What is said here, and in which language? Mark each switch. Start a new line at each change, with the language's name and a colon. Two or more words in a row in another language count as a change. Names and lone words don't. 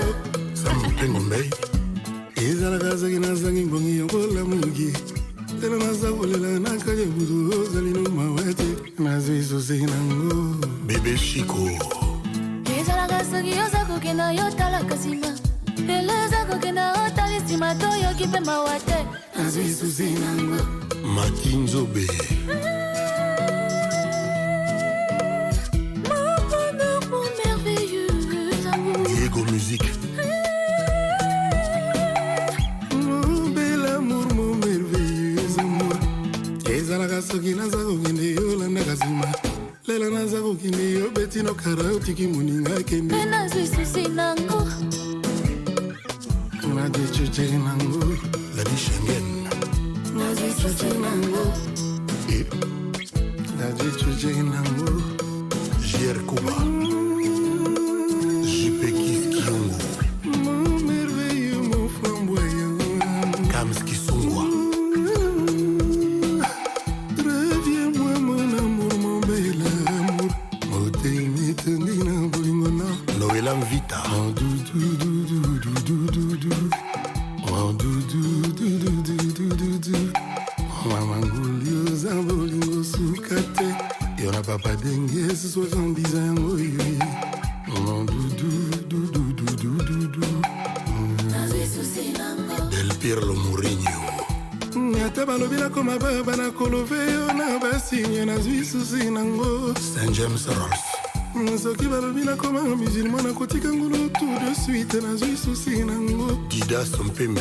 Lingala: sampengo mbei ezalaka soki nazangi mbongi yokola moki telo naza kolela nakali butu ozali no mawa te nazwi susi nango bebe shiko ezalaka soki oza kokenda yotalaka nsima lelo eza kokenda otala nsima toyoki mpe mawa te nazwi susi nango mati nzobe
French: Mon bonheur, mon merveilleux amour
Lingala: Diego Musique
French: mon bel amour mon merveilleux amour
Lingala: ezalaka soki naza kokende yolandaka nsima lelo naza kokende yo betino kara otiki moninga akende mpe nazwi susi nango nadecuce nango ladi Schengen nazwi susi nango nadecuce nango JR Kuba JP Kiss Kiongo
French: mon merveilleux mon flamboyant
Lingala: Kams Kisungwa
French: reviens-moi mon amour mon bel amour
Lingala: motemi tendina bolingona Noël Mvita oh doudou doudou doudou doudou oh doudou doudou doudou doudou mamanguli oza bolingo suka te yo na papa denge 70 ans oyoyi oh doudou doudou doudou doudou nazwi susi nango Del Pirlo Mourinho ata balobi nakoma baba nakolove yo na basinye nazwi susi nango Saint James Ross soki balobi nakoma musulman nakotika ngolo
French: tout de suite
Lingala: nazwi susi nango Didas Mpembe